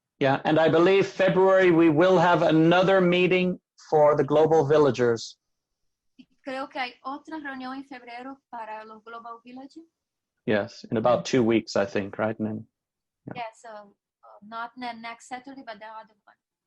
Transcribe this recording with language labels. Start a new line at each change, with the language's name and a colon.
English: Yeah, and I believe February we will have another meeting for the Global Villagers.
Spanish: Creo que hay otra reunión en febrero para los Global Village.
English: Yes, in about 2 weeks, I think, right? And then, Yeah, so not next Saturday, but the other one.